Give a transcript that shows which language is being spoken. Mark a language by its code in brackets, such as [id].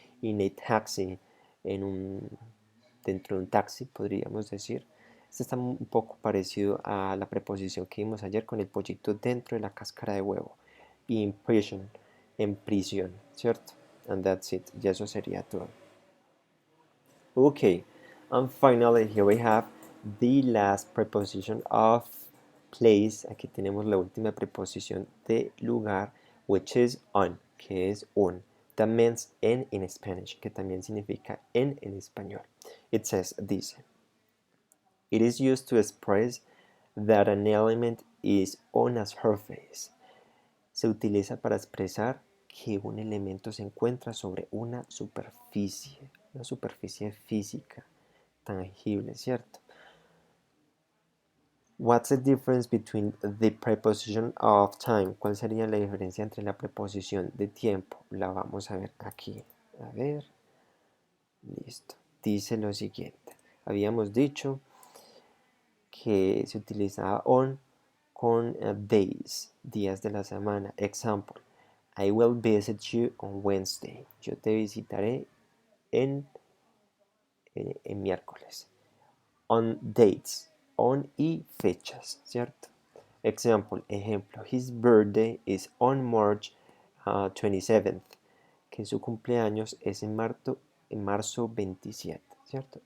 [en] In a taxi, [es] dentro de un taxi podríamos decir. Este está un poco parecido a la preposición que vimos ayer con el pollito dentro de la cáscara de huevo. [en] In prison, [es] en prisión, ¿cierto? [en] And that's it, [es] ya eso sería todo. [en] Okay, and finally here we have the last preposition of place. [es] Aquí tenemos la última preposición de lugar, [en] which is on, [es] que es un. [en] That means en Spanish, [es] que también significa en español. [en] It says, [es] dice, [en] it is used to express that an element is on a surface. [es] Se utiliza para expresar que un elemento se encuentra sobre una superficie física, tangible, ¿cierto? [en] What's the difference between the preposition of time? [es] ¿Cuál sería la diferencia entre la preposición de tiempo? La vamos a ver aquí. A ver, listo. Dice lo siguiente. Habíamos dicho que se utilizaba on con days, días de la semana. [en] Example, I will visit you on Wednesday. [es] Yo te visitaré en miércoles. [en] On dates, on [es] y fechas, ¿cierto? [en] Example, [es] ejemplo, [en] his birthday is on March 27th, [es] que su cumpleaños es en marzo 27, ¿cierto?